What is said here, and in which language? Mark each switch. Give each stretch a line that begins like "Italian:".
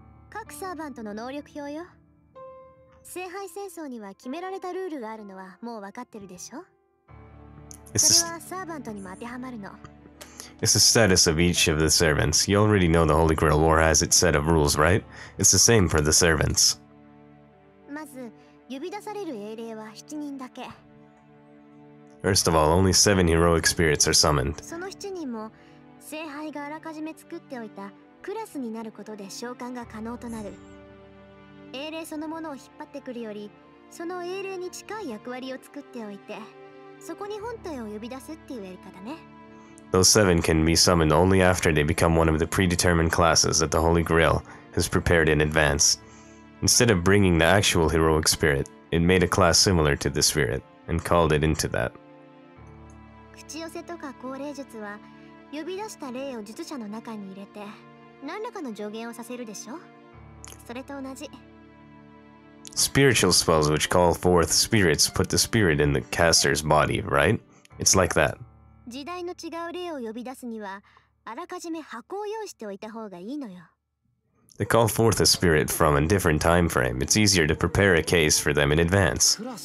Japanese: 各サーバントの能力表よ。聖杯戦争には決められたルールがあるのはもう分かってるでしょ？それはサーバントにも当てはまるの。
English: It's the status of each of the servants. You already know the Holy Grail War has its set of rules, right? It's the same for the servants.
Japanese: まず、呼び出される英霊は7人だけ。
English: First of all, only 7 heroic spirits are summoned.
Japanese: その7人も、聖杯があらかじめ作っておいたクラスになることで召喚が可能となる。英霊そのものを引っ張ってくるより、その英霊に近い役割を作っておいて、そこに本体を呼び出すっていうやり方ね。
English: Those 7 can be summoned only after they become one of the predetermined classes that the Holy Grail has prepared in advance. Instead of bringing the actual heroic spirit, it made a class similar to the spirit, and called it into that.
Japanese: 口寄せとか降霊術は、呼び出した霊を術者の中に入れて、何らかの助言をさせるでしょ？それと同じ。
English: Spiritual spells which call forth spirits put the spirit in the caster's body, right? It's like that.
Japanese: 時代の違う霊を呼び出すには、あらかじめ箱を用意しておいた方がいいのよ。
English: They call forth a spirit from a different time frame. It's easier to prepare a case for them in advance.